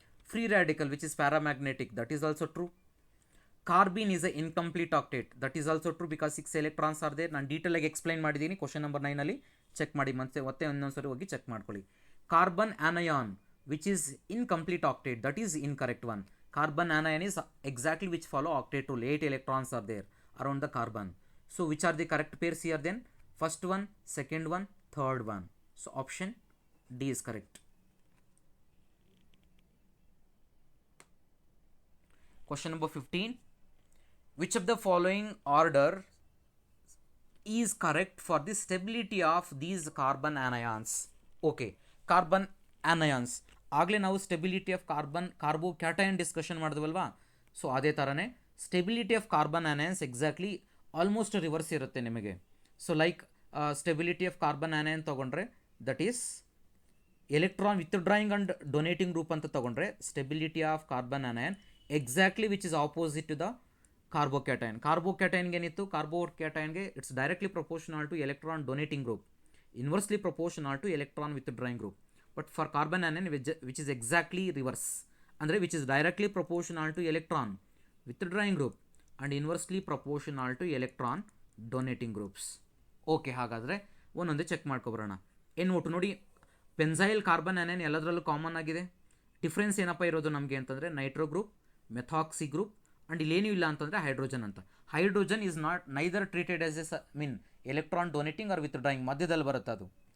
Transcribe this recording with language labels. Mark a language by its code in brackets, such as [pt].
[en] Free radical which is paramagnetic, that is also true. Carbene is an incomplete octet, that is also true because 6 electrons are there. [kn] ನಾನು ಡೀಟೇಲಾಗಿ explain ಮಾಡಿದ್ದೀನಿ question number 9ಅಲ್ಲಿ, check ಮಾಡಿ ಮತ್ತೆ ಇನ್ನೊಂದ್ಸರಿ ಹೋಗಿ check ಮಾಡ್ಕೊಳ್ಳಿ. [en] Carbon anion which is incomplete octet, that is incorrect one. Carbon anion is exactly which follow octet rule, 8 electrons are there around the carbon. So which are the correct pairs here then? First one, second one, third one. So option D is correct. Question number 15, which of the following order is correct for the stability of these carbon anions? [kn] Okay, carbon anions ಆಗಲೇ ನಾವು stability of carbocation discussion ಮಾಡಿದ್ವಲ್ವಾ. So ಅದೇ ಥರನೇ stability of carbon ಆನಯನ್ಸ್ exactly almost reverse ಇರುತ್ತೆ ನಿಮಗೆ. [en] So like stability of carbon anion ತೊಗೊಂಡ್ರೆ that is electron withdrawing and donating group ಅಂತ ತೊಗೊಂಡ್ರೆ stability of carbon anion exactly which is opposite to the carbocation. [kn] ಕಾರ್ಬೋಕ್ಯಾಟೈನ್ಗೆ ಏನಿತ್ತು, [en] ಕಾರ್ಬೋಕ್ಯಾಟೈನ್ಗೆ it's directly proportional to electron donating group, inversely proportional to electron withdrawing group. But for carbon anion which is exactly reverse, ಅಂದರೆ which is directly proportional to electron withdrawing group and inversely proportional to electron donating groups. [kn] Okay, ಹಾಗಾದರೆ ಒಂದೊಂದೇ check ಮಾಡ್ಕೊಬರೋಣ. ಏನು ಒಟ್ಟು ನೋಡಿ, ಪೆನ್ಸೈಲ್ carbon ಆನೈನ್ ಎಲ್ಲದರಲ್ಲೂ common ಆಗಿದೆ. Difference ಏನಪ್ಪ ಇರೋದು ನಮಗೆ ಅಂತಂದರೆ Nitro group, methoxy group and ಇಲ್ಲೇನೂ ಇಲ್ಲ ಅಂತಂದರೆ ಹೈಡ್ರೋಜನ್ ಅಂತ. [en] hydrogen is not neither treated as yes mean electron donating or withdrawing, [kn] ಮಧ್ಯದಲ್ಲಿ ಬರುತ್ತೆ ಅದು.